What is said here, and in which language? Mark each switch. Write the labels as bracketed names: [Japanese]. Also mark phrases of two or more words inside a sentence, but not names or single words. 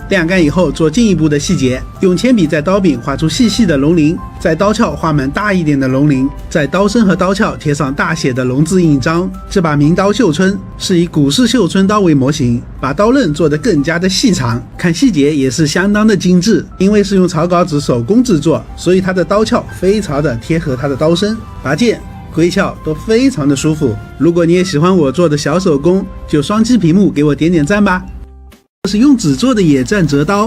[Chinese] 晾乾以後做进一步的細節，用鉛筆在刀柄畫出細細的龍鱗，在刀鞘畫滿大一點的龍鱗，在刀身和刀鞘貼上大寫的龍字印章。這把名刀繡春是以古式繡春刀為模型，把刀刃做得更加的細長，看細節也是相當的精緻。因為是用草稿紙手工制作，所以它的刀鞘非常的貼合它的刀身，拔劍归鞘都非常的舒服。如果你也喜歡我做的小手工，就双击屏幕给我点点讚吧。这是用紙做的野戰折刀，